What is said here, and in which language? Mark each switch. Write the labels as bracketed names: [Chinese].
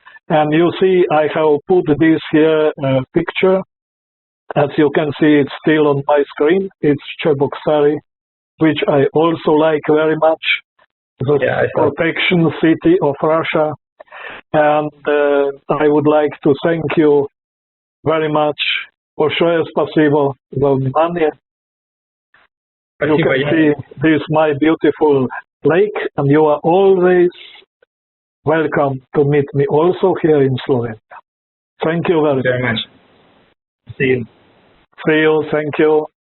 [English] And you see, I have put this here picture. As you can see, it's still on my screen. It's Cheboksary, which I also like very much. The protection city of Russia. And I would like to thank you very much. [Russian] Большое спасибо за внимание. [English] You can see this my beautiful lake, and you are always welcome to meet me also here in Slovenia. Thank you very much. See you. See you. Thank you.